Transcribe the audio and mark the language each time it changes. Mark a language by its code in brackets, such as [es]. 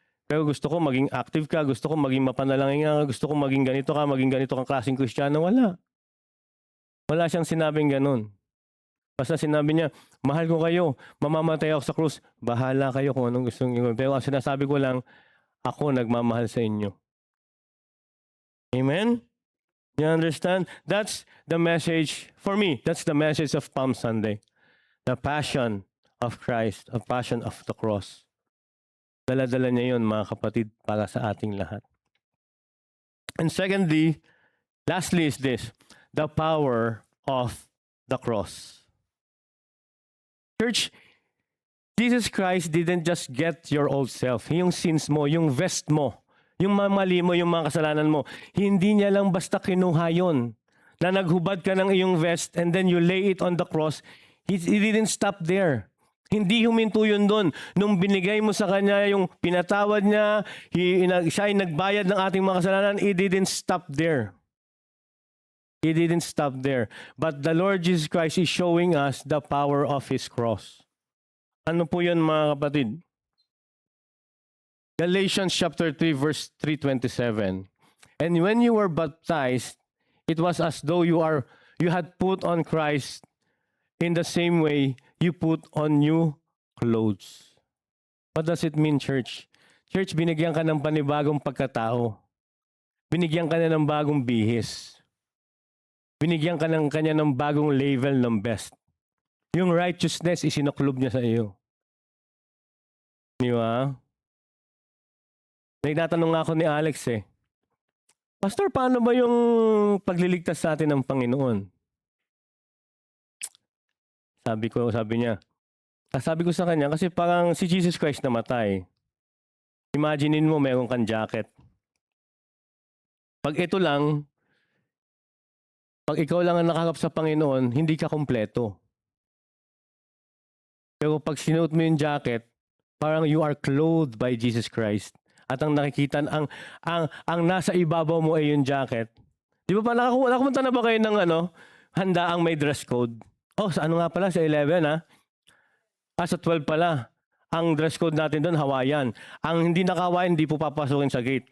[tl] Pero gusto ko maging active ka, gusto ko maging mapanalangin ka, gusto ko maging ganito kang klaseng Kristiyano. Wala. Wala siyang sinabing ganun. Basta sinabi niya, mahal ko kayo, mamamatay ako sa krus, bahala kayo kung anong gusto niyo. Pero ang sinasabi ko lang, ako nagmamahal sa inyo. [en] Amen? You understand? That's the message, for me, that's the message of Palm Sunday. The passion of Christ, the passion of the cross. [tl] Dala-dala niya yun, mga kapatid, para sa ating lahat. [en] And secondly, lastly is this, the power of the cross. Church, Jesus Christ didn't just get your old self, [tl] yung sins mo, yung vest mo, yung mali mo, yung mga kasalanan mo. Hindi niya lang basta kinuha yun, na naghubad ka ng iyong vest [en] and then you lay it on the cross. He didn't stop there. [tl] Hindi huminto yun doon. Nung binigay mo sa Kanya yung pinatawad niya, siya ay nagbayad ng ating mga kasalanan, [en] it didn't stop there. It didn't stop there. But the Lord Jesus Christ is showing us the power of His cross. [tl] Ano po yun, mga kapatid? [en] Galatians chapter 3 verse 3:27. And when you were baptized, it was as though you had put on Christ. In the same way, you put on new clothes. What does it mean, church? [tl] Church, binigyan ka ng panibagong pagkatao. Binigyan ka na ng bagong bihis. Binigyan ka ng kanya ng bagong level ng best. Yung righteousness, isinuklob niya sa iyo. Di ba? Nagtatanong nga ako ni Alex Pastor, paano ba yung pagliligtas sa atin ng Panginoon? Sabi niya, sabi ko sa kanya, kasi parang si Jesus Christ namatay. Imaginein mo, meron kang jacket. Pag ito lang, pag ikaw lang ang nakaharap sa Panginoon, hindi ka kompleto. Pero pag sinuot mo yung jacket, parang [en] you are clothed by [tl] Jesus Christ. At ang nakikita, ang nasa ibabaw mo ay yung jacket. Di ba pa, nakapunta na ba kayo ng handa ang may dress code? Oh, sa ano nga pala? Sa 11, ha? Sa 12 pala. Ang dress code natin doon, Hawaiian. Ang hindi naka-Hawaiian, hindi po papasukin sa gate.